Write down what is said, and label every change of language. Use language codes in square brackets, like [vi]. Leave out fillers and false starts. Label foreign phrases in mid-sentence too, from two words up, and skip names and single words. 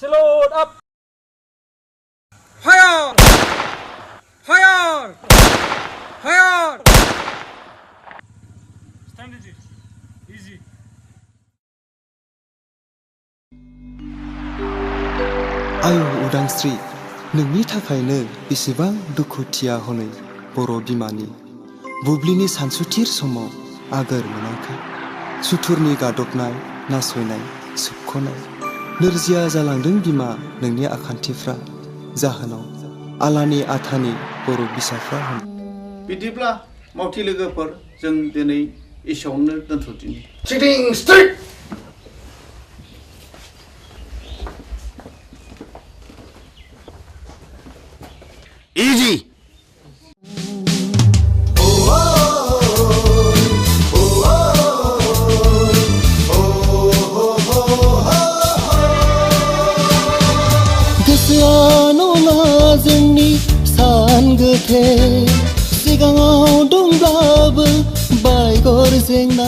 [en] Load up. Fire! Fire! Fire! Stand easy. Easy. [brx] आयौ उदांस्रि नोंनि थाखायनो बेसेबां दुखुथिया हनै बर' बिमानि बुब्लिनि सानसुथिर समाव आगोर मोनाखै सुथुरनि गादबनाय नासयनाय सोबख'नाय नोरजिया जालांदों बिमा नोंनि आखान्थिफ्रा जाहोनाव आलानि आथानि बर' बिसाफ्रा बिदिब्ला मावथि लोगोफोर जों दिनै एसेयावनो दोनथ'दिनि [en] Sitting straight. Easy. [brx] गोसोआन'ना जोंनि सान गोथे सिगाङाव दंब्लाबो बायगर जेंना